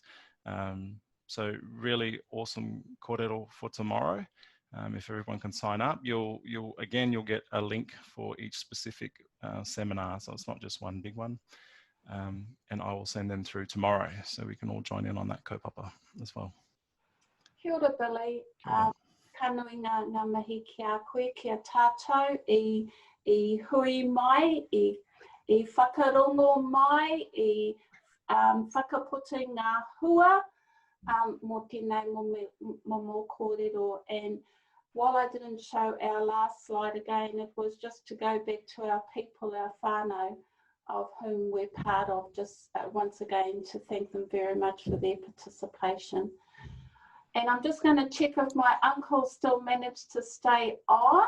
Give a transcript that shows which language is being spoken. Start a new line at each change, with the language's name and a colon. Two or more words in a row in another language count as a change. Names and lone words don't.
English: So really awesome kōrero for tomorrow. If everyone can sign up, you'll get a link for each specific seminar, so it's not just one big one. And I will send them through tomorrow, so we can all join in on that kaupapa as well.
Māori: Kia ora, Billy. Ka nui ngā mihi ki a koe, ki a tātou, I hui mai, I whakarongo mai, I whakaputi ngā hua, mō tēnei mō kōrero.
English: And while I didn't show our last slide again, it was just to go back to our people, our whānau, of whom we're part of, just once again to thank them very much for their participation. And I'm just going to check if my uncle still managed to stay on.